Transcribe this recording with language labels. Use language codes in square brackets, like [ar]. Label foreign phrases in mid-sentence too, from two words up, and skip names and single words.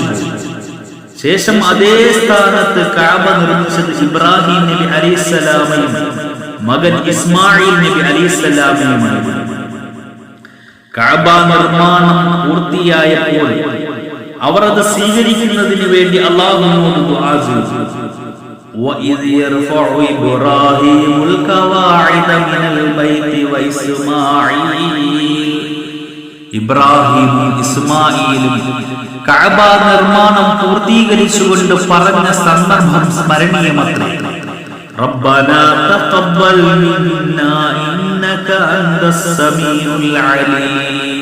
[ml] ശേഷം അതേ സ്ഥാനത്ത് കഅബ നിർമ്മിച്ചത് ഇബ്രാഹിം നബി അലൈഹിസ്സലാമയും മകൻ ഇസ്മായിൽ നബി അലൈഹിസ്സലാമയുമാണ്. കഅബ നിർമ്മാണം പൂർത്തിയായപ്പോൾ അവർ അത് സ്വീകരിക്കുന്നതിന് വേണ്ടി അല്ലാഹുവിനോട് ദുആ ചെയ്തു. [ar] وَإِذْ يَرْفَعُ إِبْرَاهِيمُ الْقَوَاعِدَ مِنَ الْبَيْتِ وَإِسْمَاعِيلُ. [ml] ഇബ്രാഹിമും ഇസ്മായിലും കഅബ നിർമ്മാണം പൂർത്തീകരിച്ചുകൊണ്ട് പറഞ്ഞ സന്ദർഭം സ്മരണീയമത്രേ. [ar] ربنا تقبل منا إنك أنت السميع العليم.